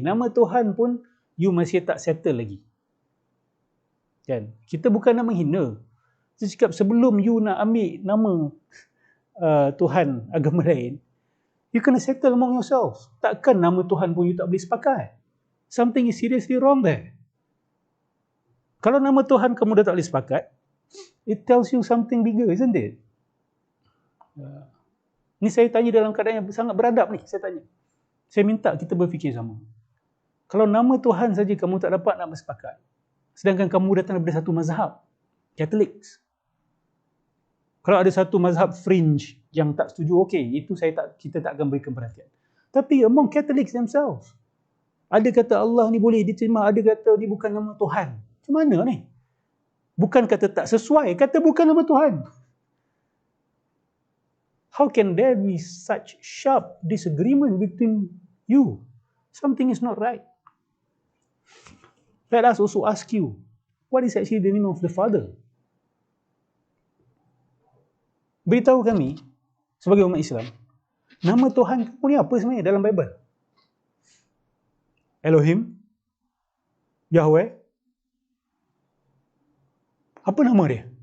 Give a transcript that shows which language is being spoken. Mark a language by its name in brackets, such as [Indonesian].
[Malay] Nama Tuhan pun you masih tak settle lagi. Kan? Kita bukan nak menghina. Saya cakap sebelum you nak ambil nama Tuhan agama lain, you kena [English] settle among yourselves. [Malay] Takkan nama Tuhan pun you tak boleh sepakat. [English] Something is seriously wrong there. [Malay] Kalau nama Tuhan kamu dah tak boleh sepakat, [English] it tells you something bigger, isn't it? [Malay] Ni saya tanya dalam keadaan yang sangat beradab ni, saya tanya. Saya minta kita berfikir sama. Kalau nama Tuhan saja kamu tak dapat nak bersepakat, sedangkan kamu datang daripada satu mazhab, Catholics. Kalau ada satu mazhab fringe yang tak setuju, okey, itu kita tak akan berikan perhatian. Tapi [English] among Catholics themselves, [Malay] ada kata Allah ni boleh diterima, ada kata dia bukan nama Tuhan. Macam mana ni? Bukan kata tak sesuai, kata bukan nama Tuhan. [English] How can there be such sharp disagreement between you? Something is not right. Let us also ask you, what is actually the name of the Father? [Malay] Beritahu kami, sebagai umat Islam, nama Tuhan kamu ni apa sebenarnya dalam Bible? Elohim? Yahweh? Apa nama dia?